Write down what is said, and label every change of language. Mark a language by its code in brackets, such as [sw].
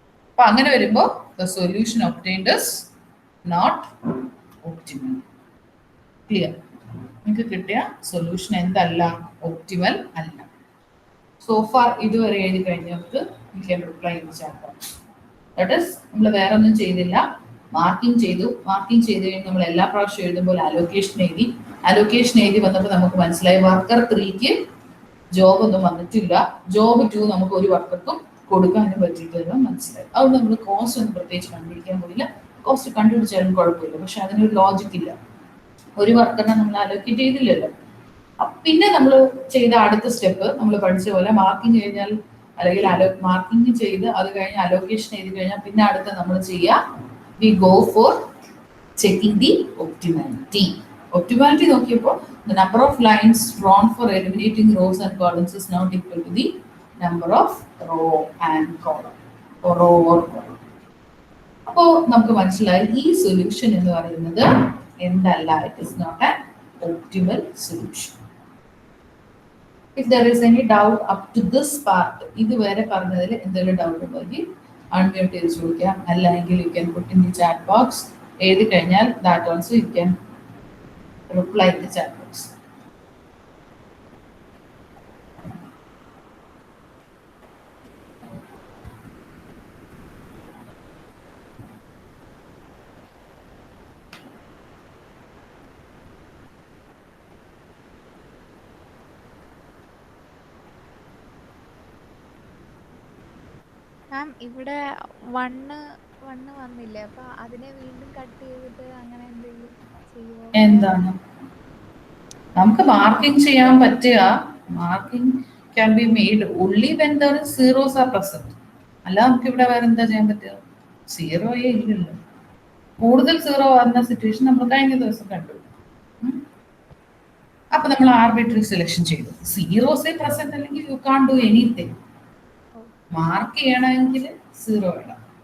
[ml] അപ്പൊ അങ്ങനെ വരുമ്പോൾ [en] the solution obtained is not optimal. Clear? [ml] നിങ്ങൾക്ക് കിട്ടിയ സൊല്യൂഷൻ എന്തല്ല? ഒപ്റ്റിമൽ അല്ല. സോ ഫാർ ഇതുവരെ എഴുതി കഴിഞ്ഞവർക്ക് [en] reply that is, [ml] നമ്മൾ വേറെ ഒന്നും ചെയ്തില്ല, മാർക്കിംഗ് ചെയ്തു. മാർക്കിംഗ് ചെയ്ത് കഴിഞ്ഞ് നമ്മൾ എല്ലാ പ്രാവശ്യം എഴുതുമ്പോൾ അലോക്കേഷൻ എഴുതി. അലോക്കേഷൻ എഴുതി വന്നപ്പോൾ നമുക്ക് മനസ്സിലായി വർക്കർ 3-ക്ക് ജോബ് ഒന്നും വന്നിട്ടില്ല, ജോബ് 2 നമുക്ക് ഒരു വർക്കർക്കും കൊടുക്കാനും പറ്റിയില്ലെന്ന് മനസ്സിലായി. അതുകൊണ്ട് നമ്മൾ കോസ്റ്റ് ഒന്നും പ്രത്യേകിച്ച് കണ്ടുപിടിക്കാൻ പോയില്ല. കോസ്റ്റ് കണ്ടുപിടിച്ചാലും കുഴപ്പമില്ല, പക്ഷെ അതിനൊരു ലോജിക് ഇല്ല. ഒരു വർക്കറിനെ നമ്മൾ അലോക്കേറ്റ് ചെയ്തില്ലല്ലോ. പിന്നെ നമ്മൾ ചെയ്ത അടുത്ത സ്റ്റെപ്പ് നമ്മൾ പഠിച്ച പോലെ മാർക്കിംഗ് കഴിഞ്ഞാൽ, അല്ലെങ്കിൽ മാർക്കിംഗ് ചെയ്ത് അത് കഴിഞ്ഞ് അലോക്കേഷൻ ചെയ്ത് കഴിഞ്ഞാൽ പിന്നെ അടുത്ത നമ്മൾ ചെയ്യുക, [en] We go for checking the optimality. [ml] Optimality നോക്കിയപ്പോൾ [en] the number of lines drawn for eliminating rows and columns is not equal to the number of row and column, or row or column. [ml] അപ്പോൾ നമുക്ക് മനസ്സിലായി ഈ solution എന്ന് പറയുന്നത് എന്തല്ല, [en] it is not an optimal solution. If there is any doubt up to this part, [ml] ഇതുവരെ പറഞ്ഞതിൽ എന്തെങ്കിലും ഡൗട്ട് ഉണ്ടെങ്കിൽ അൺമ്യൂട്ട് ചെയ്ത് ചോദിക്കാം, അല്ലെങ്കിൽ [en] you can put in the chat box. [ml] എഴുതി കഴിഞ്ഞാൽ [en] that also you can reply in the chat box. [ml] മാം ഇവിടെ 1 വന്നില്ലേ, അപ്പൊ അതിനെ വീണ്ടും കട്ട് ചെയ്തിട്ട് അങ്ങനെ എന്തെങ്കിലും ചെയ്യുമോ? എന്താണ് നമുക്ക് മാർക്കിംഗ് ചെയ്യാൻ പറ്റുക? [en] Marking can be made only when there is zeros are present. [ml] അല്ല നമുക്ക് ഇവിടെ വേറെ എന്താ ചെയ്യാൻ പറ്റുക? 0 ഇല്ലല്ലോ. കൂടുതൽ 0 വരുന്ന സിറ്റുവേഷൻ നമ്മൾ കഴിഞ്ഞ ദിവസം കണ്ടു. അപ്പൊ നമ്മൾ ആർബിട്രറി സെലക്ഷൻ ചെയ്തു. സീറോസേ പ്രസന്റ് അല്ലെങ്കിൽ [en] You can't do anything. [ml] Mark ചെയ്യണമെങ്കിൽ 0 വേണം.